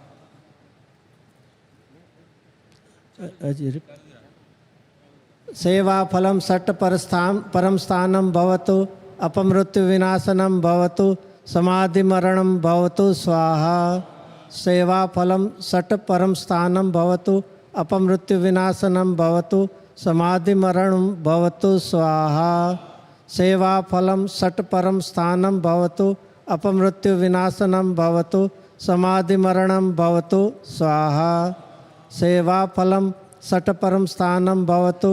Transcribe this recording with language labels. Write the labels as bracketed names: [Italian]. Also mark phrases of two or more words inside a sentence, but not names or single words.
[Sanskrit] સેવા ફલમ ષટ્ પરમ સ્થાનમ ભવતુ, અપમૃત્યુ વિનાશનમ ભવતુ, સમાધિ મરણમ ભવતુ સ્વાહા. સેવા ફલમ ષટ્ પરમ સ્થાનમ ભવતુ, अपमृत्युविनाशनं भवतु समाधिमरणं भवतु स्वाहा सेवाफलं षट्परं स्थानं भवतु अपमृत्युविनाशनं भवतु समाधिमरणं भवतु स्वाहा सेवाफलं षट्परं स्थानं भवतु